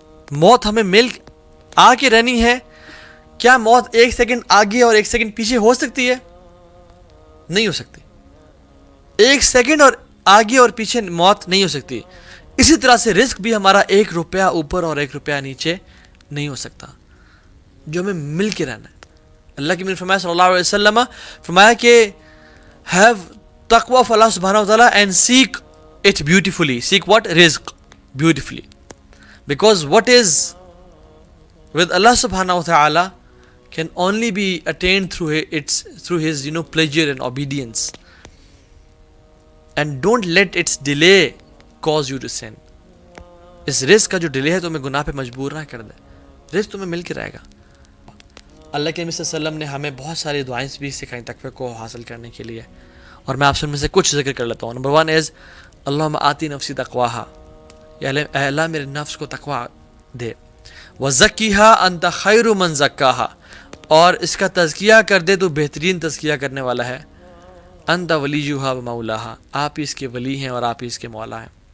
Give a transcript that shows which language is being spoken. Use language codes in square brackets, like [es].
[ur] موت ہمیں مل آ کے رہنی ہے۔ کیا موت ایک سیکنڈ آگے اور ایک سیکنڈ پیچھے ہو سکتی ہے؟ نہیں ہو سکتی۔ ایک سیکنڈ اور آگے اور پیچھے موت نہیں ہو سکتی۔ اسی طرح سے رزق بھی ہمارا 1 روپیہ اوپر اور 1 روپیہ نیچے نہیں ہو سکتا، جو ہمیں مل کے رہنا ہے۔ اللہ کے نبی فرمایا صلی اللہ علیہ وسلم فرمایا کہ [en] have taqwa of Allah subhanahu wa ta'ala and seek it beautifully. Seek what? Rizq. Beautifully. Because what is with Allah subhanahu wa ta'ala can only be attained through his pleasure and obedience. And don't let its delay cause you to sin. [ur] اس رزق کا جو delay ہے تمہیں گناہ پہ مجبور نہ کر دے، رزق تمہیں مل کے رہے گا۔ اللہ کے نبی صلی اللہ علیہ وسلم نے ہمیں بہت ساری دعائیں بھی سکھائیں تقوی کو حاصل کرنے کے لیے، اور میں آپ سے ان میں سے کچھ ذکر کر لیتا ہوں۔ نمبر 1 از [ar] اللہم آتی نفسی تقواہا، [ur] یا اللہ میرے نفس کو تقوی دے، [ar] وزکیہا انت خیر من زکاہا، [ur] اور اس کا تزکیہ کر دے تو بہترین تزکیہ کرنے والا ہے، [ar] انت ولیہا و مولاہا، [ur] آپ ہی اس کے ولی ہیں اور آپ ہی اس کے مولا ہیں۔